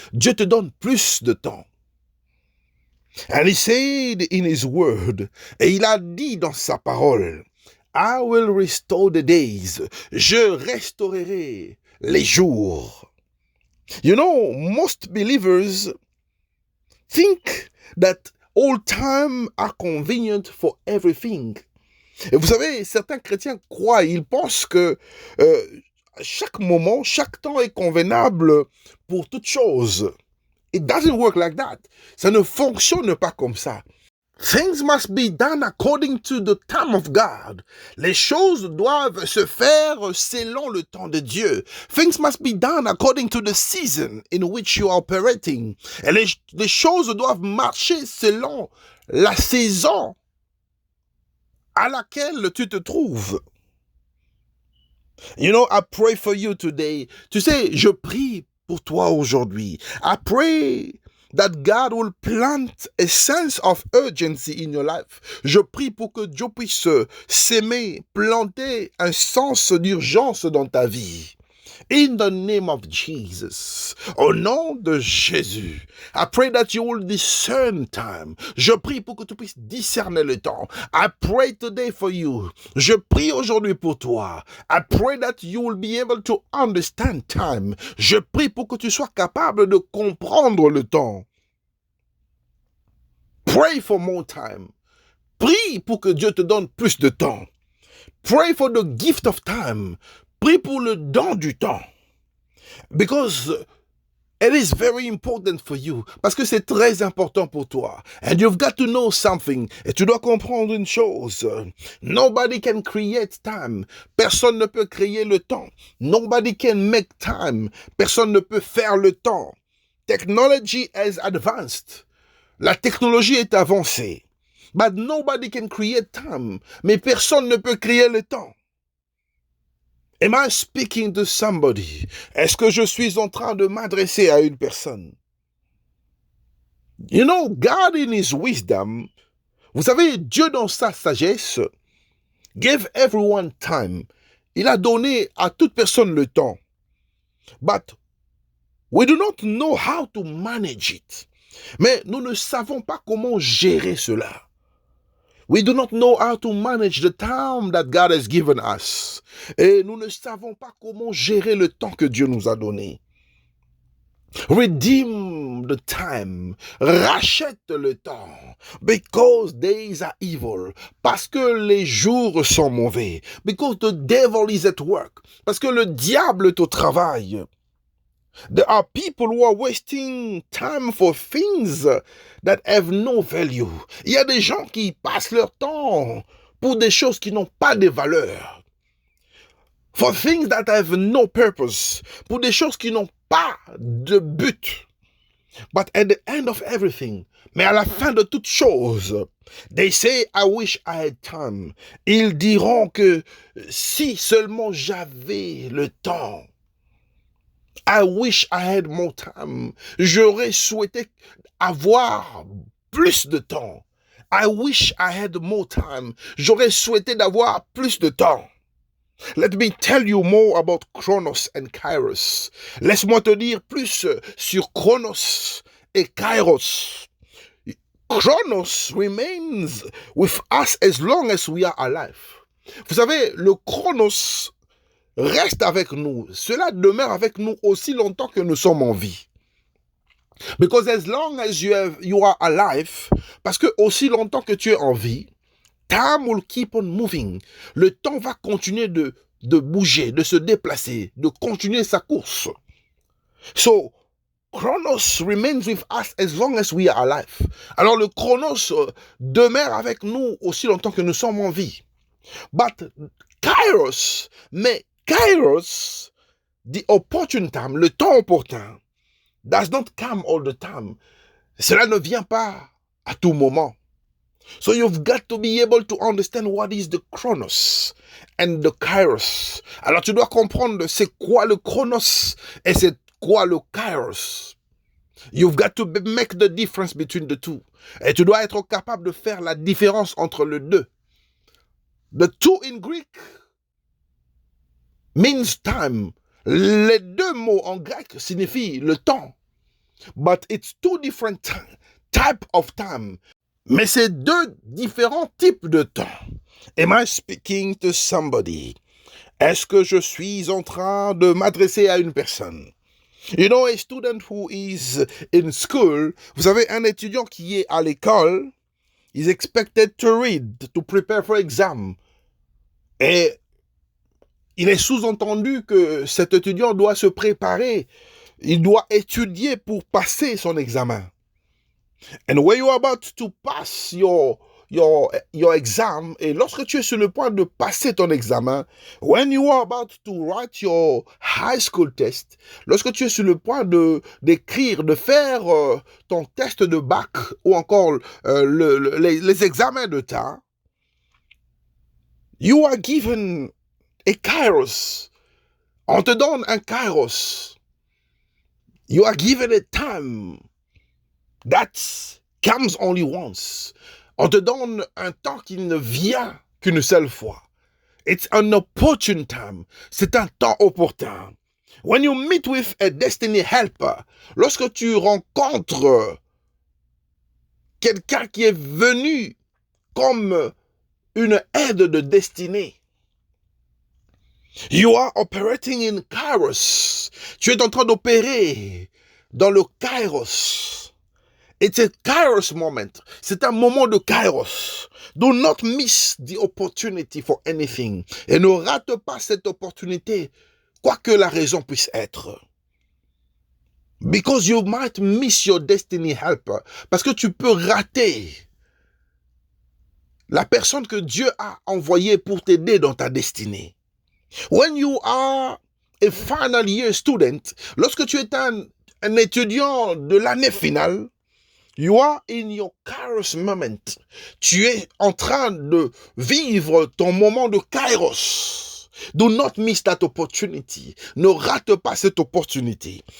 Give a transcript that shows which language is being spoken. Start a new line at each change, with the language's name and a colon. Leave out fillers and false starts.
French: Dieu te donne plus de temps.
English: And he said in his word,
French: et il a dit dans sa parole,
English: I will restore the days.
French: Je restaurerai les jours.
English: You know, most believers think that all time are convenient for everything.
French: Et vous savez, certains chrétiens croient, ils pensent que chaque moment, chaque temps est convenable pour toute chose.
English: It doesn't work like that.
French: Ça ne fonctionne pas comme ça.
English: Things must be done according to the time of God.
French: Les choses doivent se faire selon le temps de Dieu.
English: Things must be done according to the season in which you are operating.
French: Et les choses doivent marcher selon la saison à laquelle tu te trouves.
English: You know, I pray for you today.
French: Tu sais, je prie pour toi aujourd'hui.
English: I pray that God will plant a sense of urgency in your life.
French: Je prie pour que Dieu puisse s'aimer, planter un sens d'urgence dans ta vie.
English: In the name of Jesus,
French: au nom de Jésus,
English: I pray that you will discern time.
French: Je prie pour que tu puisses discerner le temps.
English: I pray today for you.
French: Je prie aujourd'hui pour toi.
English: I pray that you will be able to understand time.
French: Je prie pour que tu sois capable de comprendre le temps.
English: Pray for more time.
French: Prie pour que Dieu te donne plus de temps.
English: Pray for the gift of time.
French: Prie pour le don du temps.
English: Because it is very important for you.
French: Parce que c'est très important pour toi.
English: And you've got to know something.
French: Et tu dois comprendre une chose.
English: Nobody can create time.
French: Personne ne peut créer le temps.
English: Nobody can make time.
French: Personne ne peut faire le temps.
English: Technology has advanced.
French: La technologie est avancée.
English: But nobody can create time.
French: Mais personne ne peut créer le temps.
English: Am I speaking to somebody?
French: Est-ce que je suis en train de m'adresser à une personne?
English: You know, God in his wisdom,
French: vous savez, Dieu dans sa sagesse,
English: gave everyone time.
French: Il a donné à toute personne le temps.
English: But we do not know how to manage it.
French: Mais nous ne savons pas comment gérer cela.
English: We do not know how to manage the time that God has given us.
French: Et nous ne savons pas comment gérer le temps que Dieu nous a donné.
English: Redeem the time.
French: Rachète le temps.
English: Because days are evil.
French: Parce que les jours sont mauvais.
English: Because the devil is at work.
French: Parce que le diable est au travail.
English: There are people who are wasting time for things that have no value.
French: Il y a des gens qui passent leur temps pour des choses qui n'ont pas de valeur.
English: For things that have no purpose.
French: Pour des choses qui n'ont pas de but.
English: But at the end of everything,
French: mais à la fin de toute chose,
English: they say, I wish I had time.
French: Ils diront que si seulement j'avais le temps.
English: I wish I had more time.
French: J'aurais souhaité avoir plus de temps.
English: I wish I had more time.
French: J'aurais souhaité d'avoir plus de temps.
English: Let me tell you more about Chronos and Kairos.
French: Laisse-moi te dire plus sur Chronos et Kairos.
English: Chronos remains with us as long as we are alive.
French: Vous savez, le Chronos reste avec nous. Cela demeure avec nous aussi longtemps que nous sommes en vie.
English: Because as long as you are alive,
French: parce que aussi longtemps que tu es en vie,
English: time will keep on moving.
French: Le temps va continuer de bouger, de se déplacer, de continuer sa course.
English: So, Chronos remains with us as long as we are alive.
French: Alors le Chronos demeure avec nous aussi longtemps que nous sommes en vie.
English: But Kairos,
French: mais Kairos,
English: the opportune time,
French: le temps opportun,
English: does not come all the time.
French: Cela ne vient pas à tout moment.
English: So you've got to be able to understand what is the chronos and the kairos.
French: Alors tu dois comprendre c'est quoi le chronos et c'est quoi le kairos.
English: You've got to make the difference between the two.
French: Et tu dois être capable de faire la différence entre les deux.
English: The two in Greek means time.
French: Les deux mots en grec signifient le temps.
English: But it's two different type of time.
French: Mais c'est deux différents types de temps.
English: Am I speaking to somebody?
French: Est-ce que je suis en train de m'adresser à une personne?
English: You know, a student who is in school,
French: vous savez, un étudiant qui est à l'école,
English: is expected to read, to prepare for exam.
French: Et il est sous-entendu que cet étudiant doit se préparer, il doit étudier pour passer son examen.
English: And when you are about to pass your exam,
French: et lorsque tu es sur le point de passer ton examen,
English: when you are about to write your high school test,
French: lorsque tu es sur le point d'écrire, de faire ton test de bac ou encore les examens de temps,
English: you are given a kairos.
French: On te donne un kairos.
English: You are given a time that comes only once.
French: On te donne un temps qui ne vient qu'une seule fois.
English: It's an opportune time.
French: C'est un temps opportun.
English: When you meet with a destiny helper,
French: lorsque tu rencontres quelqu'un qui est venu comme une aide de destinée,
English: you are operating in kairos.
French: Tu es en train d'opérer dans le kairos.
English: It's a kairos moment.
French: C'est un moment de kairos.
English: Do not miss the opportunity for anything.
French: Et ne rate pas cette opportunité, quoi que la raison puisse être.
English: Because you might miss your destiny helper.
French: Parce que tu peux rater la personne que Dieu a envoyée pour t'aider dans ta destinée.
English: When you are a final year student,
French: lorsque tu es un étudiant de l'année finale,
English: you are in your kairos moment.
French: Tu es en train de vivre ton moment de kairos.
English: Do not miss that opportunity.
French: Ne rate pas cette opportunité.